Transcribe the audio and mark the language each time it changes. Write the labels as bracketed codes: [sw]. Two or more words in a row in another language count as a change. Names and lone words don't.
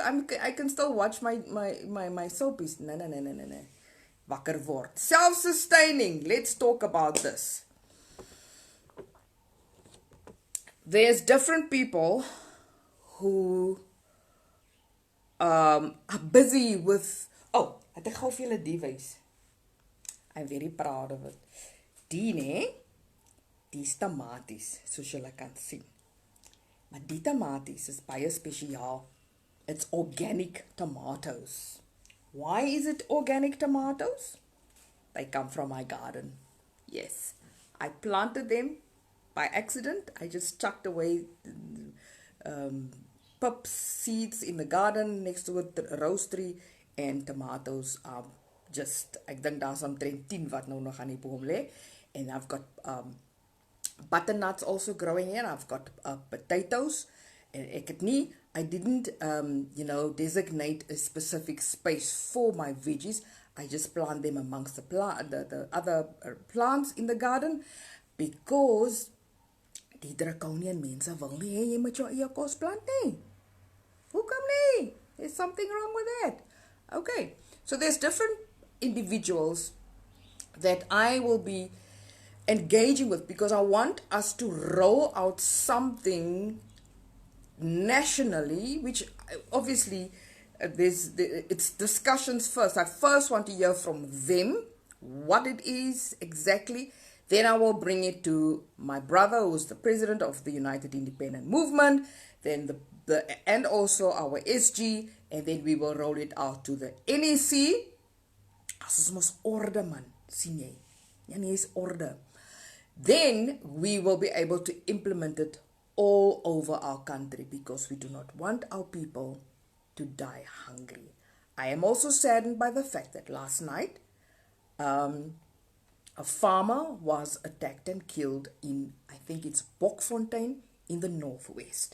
[en] I can still watch my soapies. No. [af] Wakker word. [en] Self-sustaining. Let's talk about this. There's different people who are busy with... [af] Oh, ek gou vir julle die wys. [en] I'm very proud of it. [af] Die, nee, die is tomaties, soos julle kan sien. Maar die tomaties is baie spesiaal. [en] It's organic tomatoes. Why is it organic tomatoes? They come from my garden. Yes, I planted them by accident. I just chucked away pups seeds in the garden next to a rose tree, and tomatoes are just, [af] ek dink daar's omtrent 10 wat nou nog aan die boom lê. [en] And I've got butternuts also growing here. I've got potatoes. And I didn't designate a specific space for my veggies. I just plant them amongst the other plants in the garden because [af] die draconian mense wil nie hê jy moet jou eie kos plant nie. Hoekom nie? [en] There's something wrong with that. Okay, so there's different individuals that I will be engaging with because I want us to roll out something nationally, which obviously it's discussions first. I first want to hear from them what it is exactly. Then I will bring it to my brother, who's the president of the United Independent Movement, then and also our SG, and then we will roll it out to the NEC. [af] As ons orde man, sien jy? Ja, nie is orde. [en] Then we will be able to implement it all over our country because we do not want our people to die hungry. I am also saddened by the fact that last night a farmer was attacked and killed in, I think it's Bokfontein in the northwest.